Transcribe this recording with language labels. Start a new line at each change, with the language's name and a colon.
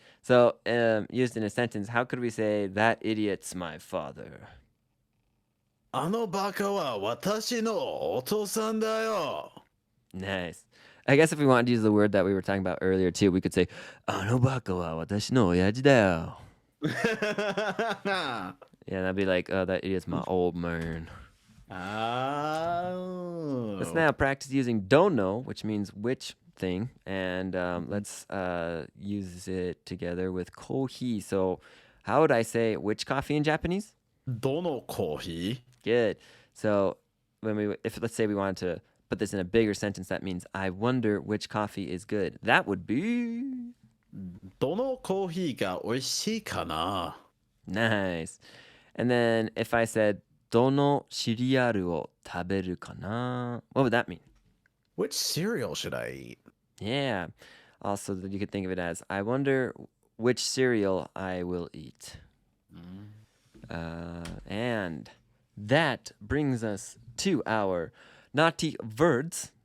English: So used in a sentence, how could we say that idiot's my father?
Japanese: あのバカは私のお父さんだよ。
English: Nice. I guess if we wanted to use the word that we were talking about earlier too, we could say
Japanese: あのバカは私の親父だよ.
English: Yeah, that'd be like, that idiot's my old man. Oh. Let's now practice using dono, which means which thing, and let's use it together with kohi. So how would I say which coffee in Japanese?
Japanese: どのコーヒ
English: Good. So if let's say we wanted to put this in a bigger sentence, that means I wonder which coffee is good. That would be
Japanese: どのコーヒーが美味しいかな
English: nice. And then if I said
Japanese: どのシリアルを食べるかな?
English: What would that mean? Which cereal should I eat? Yeah. Also, you could think of it as I wonder which cereal I will eat. And that brings us to our naughty words.